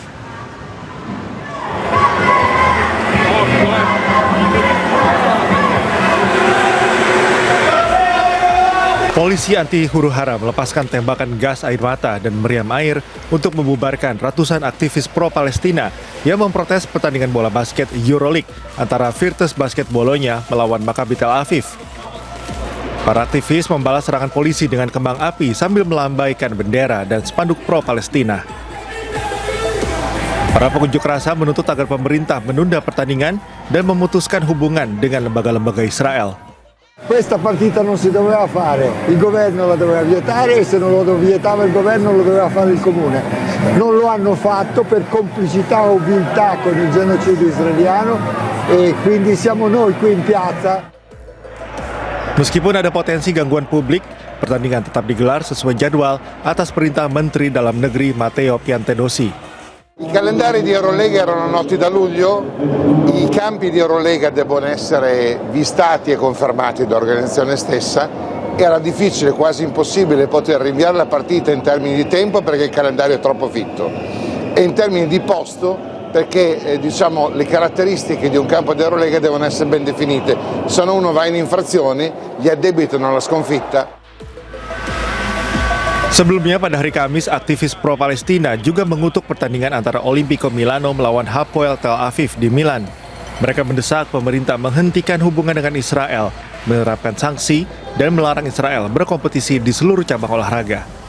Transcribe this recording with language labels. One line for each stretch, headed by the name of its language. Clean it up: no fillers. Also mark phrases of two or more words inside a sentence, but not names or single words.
Indonesian: Polisi anti huru hara melepaskan tembakan gas air mata dan meriam air untuk membubarkan ratusan aktivis pro-Palestina yang memprotes pertandingan bola basket Euroleague antara Virtus Basket Bologna melawan Maccabi Tel Aviv. Para aktivis membalas serangan polisi dengan kembang api sambil melambaikan bendera dan spanduk pro-Palestina. Para pengunjuk rasa menuntut agar pemerintah menunda pertandingan dan memutuskan hubungan dengan lembaga-lembaga Israel.
Italian: Questa partita non si doveva fare, il governo la doveva vietare e se non lo vietava il governo lo doveva fare il comune. Non lo hanno fatto per complicità o viltà con il genocidio israeliano e quindi siamo noi qui in piazza.
Indonesian: Meskipun ada potensi gangguan publik, pertandingan tetap digelar sesuai jadwal atas perintah Menteri Dalam Negeri Matteo Piantedosi.
Italian: I calendari di Eurolega erano noti da luglio, i campi di Eurolega devono essere vistati e confermati dall'organizzazione stessa. Era difficile, quasi impossibile poter rinviare la partita in termini di tempo perché il calendario è troppo fitto e in termini di posto perché le caratteristiche di un campo di Eurolega devono essere ben definite. Se no uno va in infrazione, gli addebitano la sconfitta.
Indonesian: Sebelumnya pada hari Kamis, aktivis pro-Palestina juga mengutuk pertandingan antara Olimpico Milano melawan Hapoel Tel Aviv di Milan. Mereka mendesak pemerintah menghentikan hubungan dengan Israel, menerapkan sanksi, dan melarang Israel berkompetisi di seluruh cabang olahraga.